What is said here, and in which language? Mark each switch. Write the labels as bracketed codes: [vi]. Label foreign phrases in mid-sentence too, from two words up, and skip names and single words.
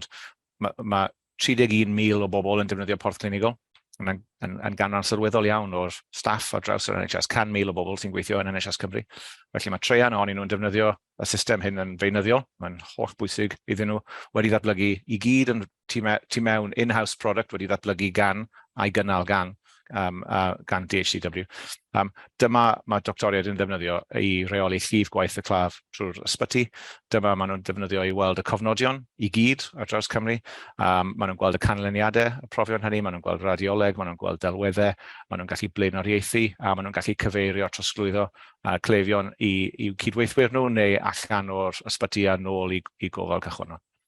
[cy] Mae 31,000 o bobl yn defnyddio porth clinigol, yn ganran sylweddol iawn o'r staff ar draws yr NHS, 100,000 o bobl sy'n gweithio yn NHS Cymru. Felly mae treian ohonyn nhw'n defnyddio y system hyn yn feunyddiol, mae'n holl bwysig iddyn nhw, wedi ddatblygu i gyd yn tu mewn [en] in-house product [cy] wedi ddatblygu gan a'i gynnal gan DHCW. Dyma mae doctoriaid yn defnyddio i reoli llif gwaith y claf trwy'r ysbyty. Dyma maen nhw'n defnyddio i weld y cofnodion i gyd ar draws Cymru. Maen nhw'n gweld y canlyniadau, y profion hynny, maen nhw'n gweld radioleg, maen nhw'n gweld delweddau, maen nhw'n gallu blaenoriaethu, a maen nhw'n gallu cyfeirio trosglwyddo cleifion i cydweithwyr nhw neu allan o'r ysbyty a nôl i gofal cychwynnol.